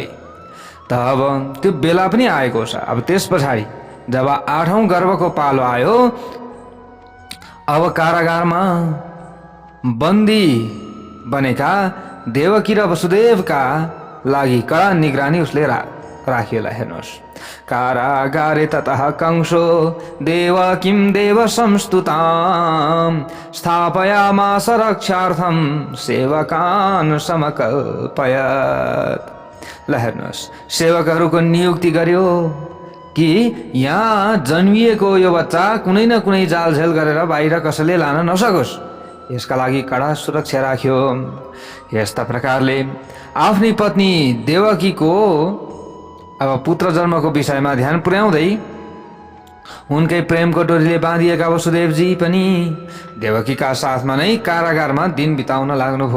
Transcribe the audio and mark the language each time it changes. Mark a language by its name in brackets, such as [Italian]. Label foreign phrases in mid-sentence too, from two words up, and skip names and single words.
[Nepali] त अब त्यो बेला पनि आएको छ। अब त्यस पछाडि जब 8औं गर्भको पालो आयो, अब कारागारमा बन्दी बनेका देवकी र वसुदेवका लागि कडा निगरानी उसले राखियोला। हेर्नुहोस्, [Sanskrit] कारागारे ततः कंसो देवकीं देव संस्तुतां स्थापयामास रक्षार्थं सेवकान् समकल्पयत्। [Nepali] ल हेर्नुहोस्, सेवकहरूको नियुक्ति गर्यो कि यहाँ जन्मिएको यो बच्चा कुनै न कुनै जालझेल गरेर बाहिर कसैले लान नसकोस्, यसका लागि कडा सुरक्षा राख्यो। यस्ता प्रकारले आफ्नी पत्नी देवकीको अब पुत्र जन्मको विषयमा ध्यान पुर्याउँदै उनकै प्रेमको डोरीले बाँधिएका वसुदेवजी पनि देवकीका साथमा नै कारागारमा दिन बिताउन लाग्नुभयो।